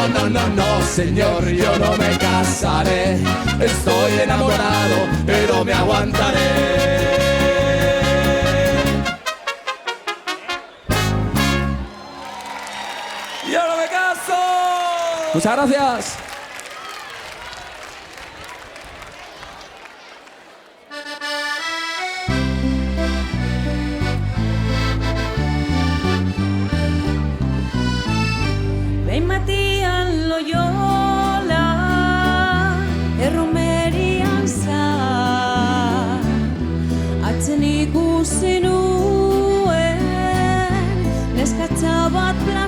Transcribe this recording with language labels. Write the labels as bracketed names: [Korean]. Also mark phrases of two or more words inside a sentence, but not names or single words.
[Spanish] Oh, no señor, yo no me casaré. Estoy enamorado, pero me aguantaré. ¡Yo no me caso! Muchas gracias. [Basque] Behin Matian Loyola erromerian zan, atzen ikusi nuen neskatxa bat